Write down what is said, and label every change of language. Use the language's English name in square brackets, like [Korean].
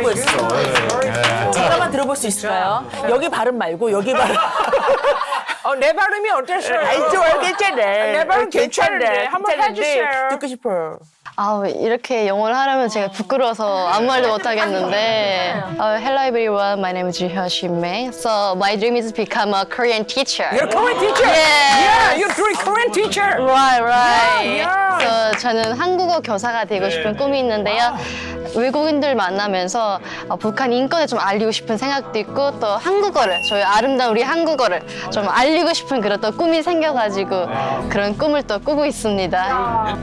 [Korean] 이거 있어. 잠깐만 들어볼 수 있을까요? 여기 발음 말고 여기 발음. 내 발음이 어땠어요? 괜찮네. 내 발음 괜찮은데 한번 해주세요. 듣고 싶어요. 아, 이렇게 영어를 하려면 제가 부끄러워서 아무 말도 못 하겠는데. [English] Hello everyone, my name is Hyo May. So my dream is to become a Korean teacher. You're a Korean teacher? Yes. Yeah, you're a Korean teacher. Right. Yeah. [Korean] So 저는 한국어 교사가 되고 싶은 꿈이 있는데요. 외국인들 만나면서 북한 인권을 좀 알리고 싶은 생각도 있고 또 한국어를, 저희 아름다운 우리 한국어를 좀 알리고 싶은 그런 또 꿈이 생겨가지고 그런 꿈을 또 꾸고 있습니다.